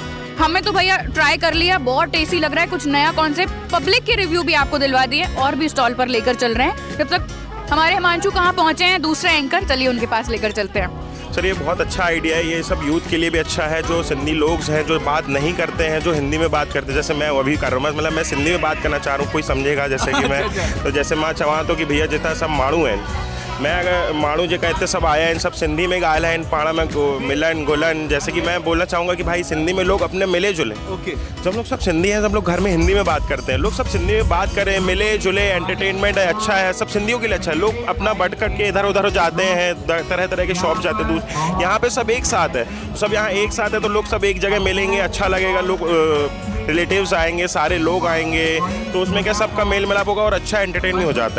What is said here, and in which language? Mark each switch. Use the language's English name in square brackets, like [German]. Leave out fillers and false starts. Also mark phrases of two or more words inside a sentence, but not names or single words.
[Hindi] हमें तो भैया ट्राई कर लिया, बहुत टेस्टी लग रहा है, कुछ नया कॉन्सेप्ट, पब्लिक के रिव्यू भी आपको दिलवा दिए और भी स्टॉल पर लेकर चल रहे हैं। जब तक हमारे हिमांशु कहाँ पहुँचे हैं दूसरे एंकर, चलिए उनके पास लेकर चलते हैं। सर ये बहुत अच्छा आइडिया है, ये सब यूथ के लिए भी अच्छा है, जो सिंधी लोग हैं जो बात नहीं करते हैं, जो हिंदी में बात करते हैं, जैसे मैं अभी कर रहा हूँ, मतलब मैं सिंधी में बात करना चाह रहा हूँ, कोई समझेगा जैसे कि मैं, तो जैसे [Sindhi] मां चवां [Hindi] तो कि भैया जितना सब [Sindhi] माण्हू आहिनि, [Hindi] मैं अगर [Sindhi] माण्हू जेका हिते सब आया आहिनि, सब सिंधी में ॻाल्हाइनि आहिनि, पाण में मिलनि घुलनि, [Hindi] जैसे कि मैं बोलना चाहूँगा कि भाई सिंधी में लोग अपने मिले जुले। ओके। जब लोग सब सिंधी हैं, सब लोग घर में हिंदी में बात करते हैं, लोग सब सिंधी में बात करें, मिले जुले, एंटरटेनमेंट है, अच्छा है, सब सिंधियों के लिए अच्छा है। लोग अपना भटक के इधर उधर जाते हैं, तरह तरह के शॉप जाते हैं दूर, यहाँ पे सब एक साथ है, सब यहाँ एक साथ है, तो लोग सब एक जगह मिलेंगे, अच्छा लगेगा, लोग रिलेटिव्स आएंगे, सारे लोग आएंगे, तो उसमें क्या सबका मेल मिलाप होगा और अच्छा एंटरटेन भी हो जाता है।